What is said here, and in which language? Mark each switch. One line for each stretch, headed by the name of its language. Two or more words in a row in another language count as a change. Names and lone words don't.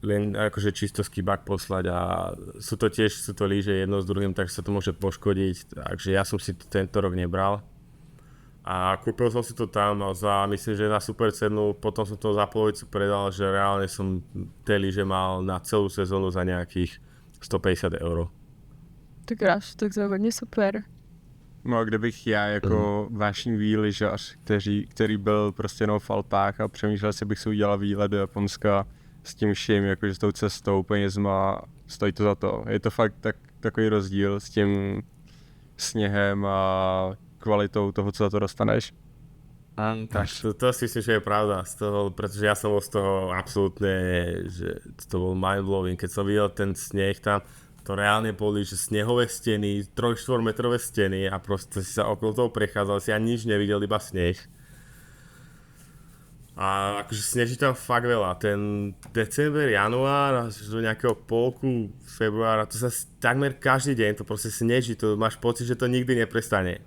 Slovak: len akože čisto skibák poslať a sú to lyže jedno s druhým, takže sa to môže poškodiť, takže ja som si to tento rok nebral. A kúpil som si to tam za, myslím, že na super cenu, potom som to za polovicu predal, že reálne som tie lyže mal na celú sezónu za nejakých 150 €.
Czech: Tak kráš, tak to je hodně super. No a kdybych já jako vášnivý lyžař, který byl prostě jenom v Alpách a přemýšlel, jestli bych si udělal výlet do Japonska s tím vším, jakože s tou cestou, penězma, stojí to za to. Je to fakt takový rozdíl s tím sněhem a kvalitou toho, co za to dostaneš.
Slovak: Tak to si myslím, že je pravda, pretože ja som bol z toho absolútne, že to bol mindblowing, keď som videl ten sneh tam, to reálne boli, že snehové steny, 3-4 metrové steny a proste si sa okolo toho prechádzal, si ani nič nevidel, iba sneh. A akože sneží tam fakt veľa, ten december, január až do nejakého polku februára, to sa takmer každý deň, to proste sneží, to máš pocit, že to nikdy neprestane.